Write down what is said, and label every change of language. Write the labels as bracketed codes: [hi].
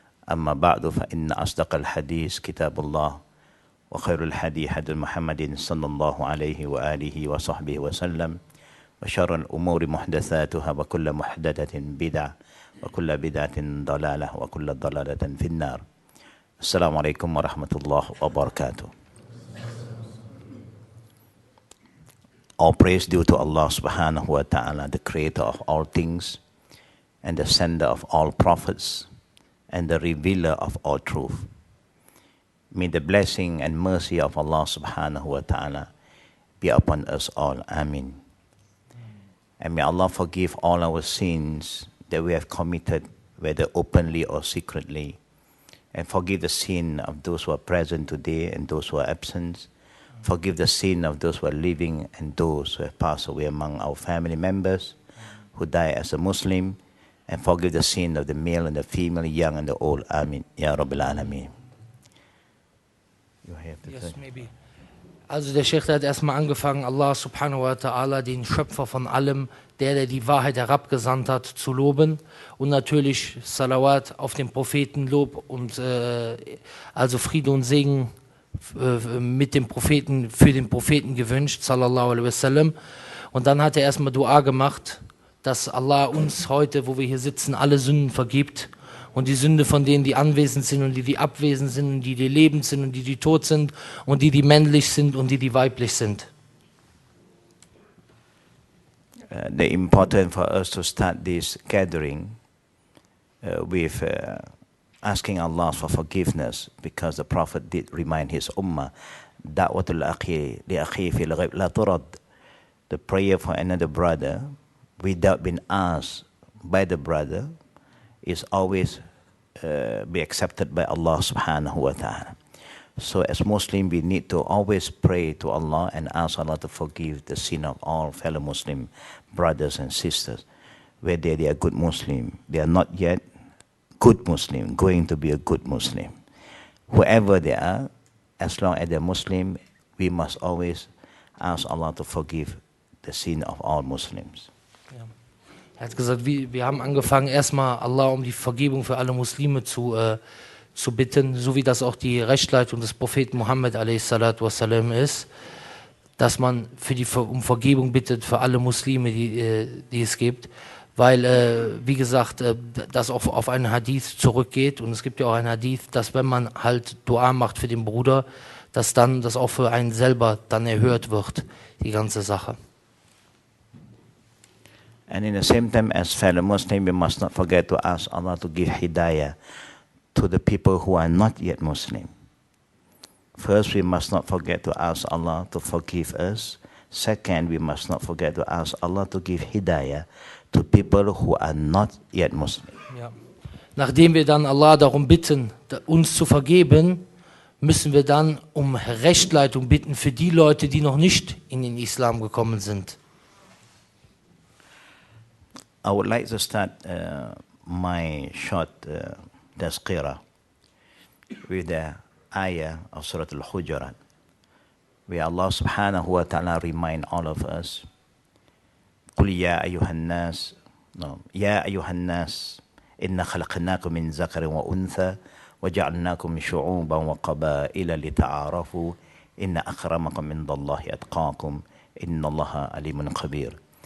[ar] أما بعد فإن أصدق الحديث كتاب الله وخير الحديث حديث محمد صلى الله عليه وآله وصحبه وسلم وشر الأمور محدثاتها وكل محدثة بدعة وكل بدعة ضلالة وكل ضلالة في النار السلام عليكم ورحمة الله وبركاته. [en] All praise due to Allah subhanahu wa ta'ala, the creator of all things and the sender of all prophets and the revealer of all truth. May the blessing and mercy of Allah subhanahu wa ta'ala be upon us all. Amin. And may Allah forgive all our sins that we have committed, whether openly or secretly, and forgive the sin of those who are present today and those who are absent. Forgive the sin of those who are living and those who have passed away among our family members who die as a Muslim, and forgive the sin of the male and the female, young and the old. Amin. Ya Rabbil Alameen. Yes, maybe. [de] Also der Shaikh hat erstmal angefangen, Allah subhanahu wa ta'ala, den Schöpfer von allem, der die Wahrheit herabgesandt hat, zu loben. Und natürlich Salawat auf den Propheten, Lob und also Friede und Segen mit dem Propheten, für den Propheten gewünscht, sallallahu alaihi wasallam. Und dann hat er erstmal Dua gemacht, dass Allah uns heute, wo wir hier sitzen, alle Sünden vergibt. Und die Sünde von denen, die anwesend sind und die abwesend sind und die lebend sind und die tot sind und die männlich sind und die weiblich sind. [en] The important for us to start this gathering with asking Allah for forgiveness, because the Prophet did remind his ummah, [ar] da'watul akhi li akhi fil ghaib la turad, [en] the prayer for another brother without being asked by the brother is always be accepted by Allah subhanahu wa ta'ala. So as Muslim, we need to always pray to Allah and ask Allah to forgive the sin of all fellow Muslim brothers and sisters, whether they are good Muslim, they are not yet good Muslim, going to be a good Muslim. Whoever they are, as long as they're Muslim, we must always ask Allah to forgive the sin of all Muslims. [de] Ja. Er hat gesagt, wir haben angefangen, erstmal Allah um die Vergebung für alle Muslime zu bitten, so wie das auch die Rechtsleitung des Propheten Muhammad a.s. ist, dass man um Vergebung bittet für alle Muslime, die es gibt. Weil, wie gesagt, das auch auf einen Hadith zurückgeht. Und es gibt ja auch einen Hadith, dass wenn man halt Dua macht für den Bruder, dass dann das auch für einen selber dann erhört wird, die ganze Sache. [en] And in the same time, as fellow Muslims, we must not forget to ask Allah to give hidayah to the people who are not yet Muslim. First, we must not forget to ask Allah to forgive us. Second, we must not forget to ask Allah to give hidayah to people who are not yet Muslim. [de] Ja. Nachdem wir dann Allah darum bitten, uns zu vergeben, müssen wir dann um Rechtleitung bitten für die Leute, die noch nicht in den Islam gekommen sind. [en] I would like to start my short tazkirah with the ayah of Surah Al-Hujurat, where Allah subhanahu wa ta'ala remind all of us, [ar] قل يا أيها الناس يا أيها الناس إنا خلقناكم من ذكر وأنثى وجعلناكم شعوبا وقبائل لتعارفوا إن أكرمكم عند الله أتقاكم إن الله عليم خبير.